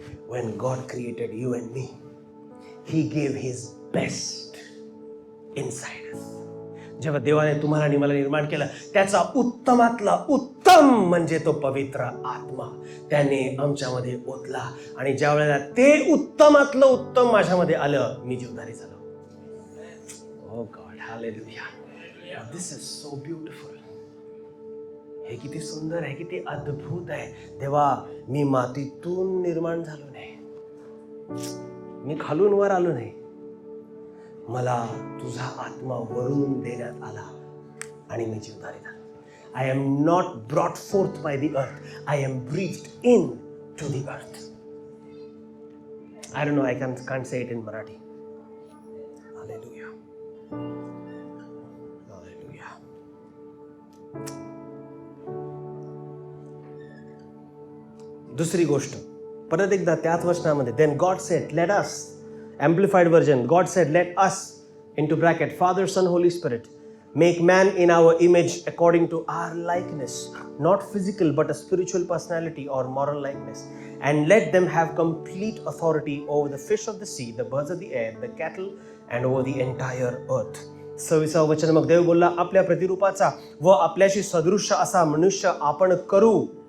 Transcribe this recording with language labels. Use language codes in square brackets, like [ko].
[en] When God created you and me, He gave His best inside us. [mr] जेव्हा देवाने तुम्हाला आणि मला निर्माण केलं, त्याचा उत्तमातला उत्तम म्हणजे तो पवित्र आत्मा त्याने आमच्यामध्ये ओतला. आणि ज्या वेळेला ते उत्तमातलं उत्तम माझ्यामध्ये आलं, मी जीवधारी झालो. [en] Oh God, hallelujah. This is so beautiful. [mr] हे किती सुंदर आहे, किती अद्भुत आहे. देवा, मी मातीतून निर्माण झालो नाही, मी खालून वर आलो नाही, मला तुझा आत्मा वरून देण्यात आला आणि मी जीवधारी झालो. [en] I am not brought forth by the earth, I am breathed in to the earth. I don't know, I can't say it in Marathi. Hallelujah. Hallelujah. [mr] दुसरी गोष्ट परत एकदा त्याच वचनामध्ये, [en] then God said, let us, amplified version, God said, let us, into bracket, Father, Son, Holy Spirit, make man in our image according to our likeness, not physical but a spiritual personality or moral likeness, and let them have complete authority over the fish of the sea, the birds of the air, the cattle, and over the entire earth. [mr] 26 वचन, मग देव बोलला, आपल्या प्रतिरूपाचा व आपल्याशी सदृश्य असा मनुष्य आपण करू.